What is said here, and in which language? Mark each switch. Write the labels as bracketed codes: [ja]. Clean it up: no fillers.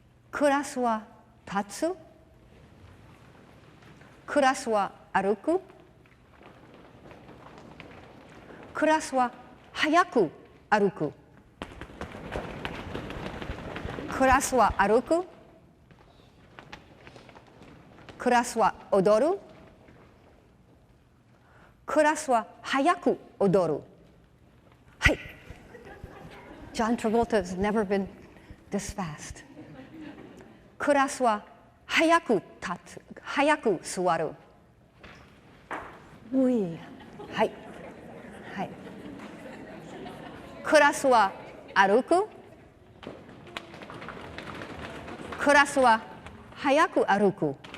[ja] クラスは立つ、クラスは歩く、クラスは早く歩く、クラスは歩く、クラスは踊る、クラスは早く踊る。はい。 [en] John Travolta has never been this fast. [ja] クラスは早く立つ、早く座る。うい。はい。はい。クラスは歩く。クラスは早く歩く。